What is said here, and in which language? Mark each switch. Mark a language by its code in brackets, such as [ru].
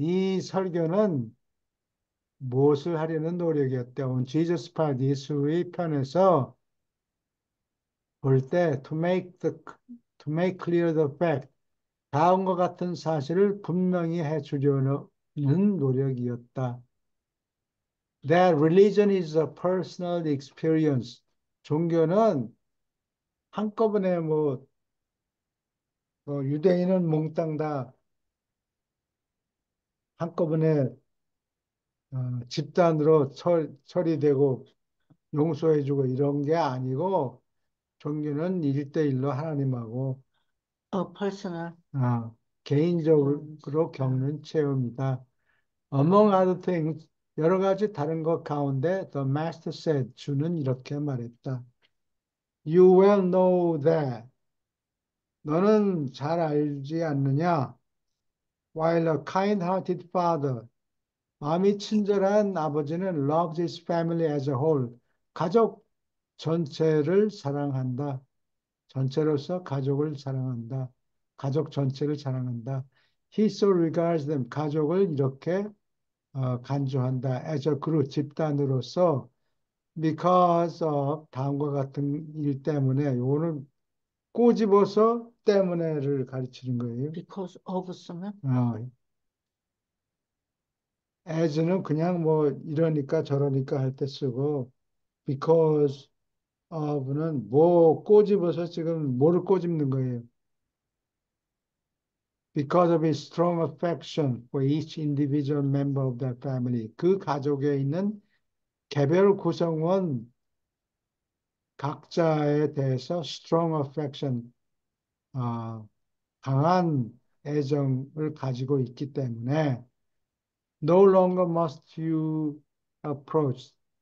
[ko] 이 설교는 무엇을 하려는 노력이었대. [en] On Jesus part, [ko] 예수의 편에서 볼 때, [en] to make clear the fact. [ko] 다음과 같은 사실을 분명히 해주려는 노력이었다. [en] That religion is a personal experience. [ko] 종교는 한꺼번에 유대인은 몽땅 다 한꺼번에 집단으로 처리되고 용서해주고 이런 게 아니고 종교는 일대일로 하나님하고 퍼스널. 어, 개인적으로 겪는 체험이다. [en] Among other things, [ko] 여러 가지 다른 것 가운데 [en] the master said, [ko] 주는 이렇게 말했다. [en] You well know that. [ko] 너는 잘 알지 않느냐? [en] While a kind-hearted father, [ko] 마음이 친절한 아버지는 [en] loves his family as a whole, [ko] 가족 전체를 사랑한다. 전체로서 가족을 사랑한다. 가족 전체를 사랑한다. [en] He so regards them, [ko] 가족을 이렇게 간주한다. [en] as a group, [ko] 집단으로서 because of 다음과 같은 일 때문에 요거는 꼬집어서 때문에를 가르치는 거예요. because of 쓰면 어, as는 그냥 뭐 이러니까 저러니까 할 때 쓰고 because of는 뭐 꼬집어서 지금 뭐를 꼬집는 거예요. [en] Because of his strong affection for each individual member of that family. [ko] 그 가족에 있는 개별 구성원 각자에 대해서 [en] strong affection, [ko] 어, 강한 애정을 가지고 있기 때문에 [en] no longer must you approach.